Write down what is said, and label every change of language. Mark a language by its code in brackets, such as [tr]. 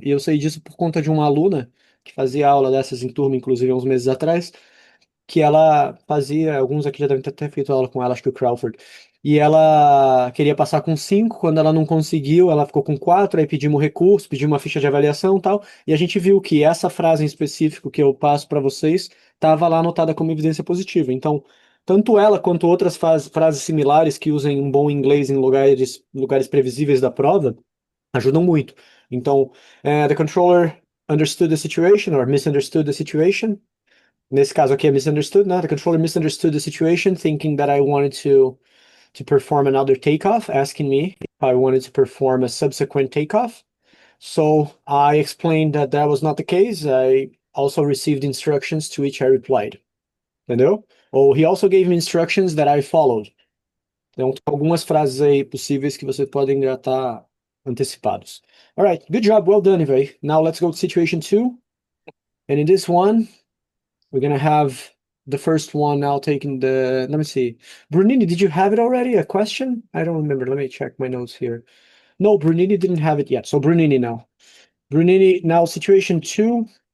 [pt] E eu sei disso por conta de uma aluna que fazia aula dessas em turma, inclusive há uns meses atrás, que ela fazia, alguns aqui já devem ter até feito aula com ela, acho que o Crawford, e ela queria passar com 5, quando ela não conseguiu, ela ficou com 4, aí pedimos recurso, pedimos uma ficha de avaliação e tal, e a gente viu que essa frase em específico que eu passo para vocês estava lá anotada como evidência positiva. Então, tanto ela quanto outras frases similares que usem um bom inglês em lugares previsíveis da prova ajudam muito. Então, [en] the controller understood the situation or misunderstood the situation. [pt] Nesse caso aqui é [en] misunderstood, [pt] né? [en] The controller misunderstood the situation, thinking that I wanted to perform another takeoff, asking me if I wanted to perform a subsequent takeoff. So I explained that that was not the case. I also received instructions to which I replied. [pt] Entendeu? Ou [en] he also gave me instructions that I followed. [pt] Então, tem algumas frases aí possíveis que você podem já estar antecipados. [en] All right, good job, well done, Ivey. Now let's go to situation 2. And in this one, we're gonna have the first one now taking the, let me see. Brunini, did you have it already? A question? I don't remember. Let me check my notes here. No, Brunini didn't have it yet. So Brunini now. Brunini, now situation 2.